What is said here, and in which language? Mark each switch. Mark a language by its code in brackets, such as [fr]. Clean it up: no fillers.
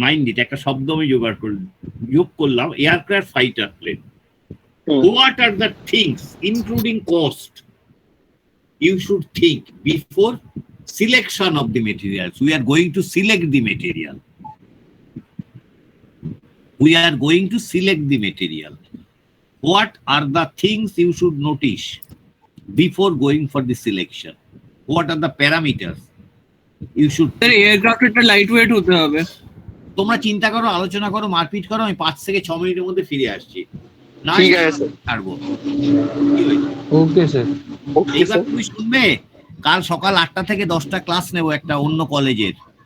[en] Mind it, [bn] একটা শব্দ আমি যোগ করলাম, [en] aircraft fighter plane. What are the things, including cost, you should think before selection of the materials? We are going to select the material. We are going to select the material. What are the things you should notice before going for the selection? What are the parameters you should? [bn] Aircraft একটা light weight হতে হবে। তোমরা চিন্তা করো, আলোচনা করো, মারপিট করো, আমি 5 থেকে 6 মিনিটের মধ্যে ফিরে আসছি। ঠিক আছে ছাড়বো। Okay sir. এইবার তুমি শুনবে, কাল সকাল 8টা থেকে 10টা ক্লাস নেব একটা অন্য কলেজের।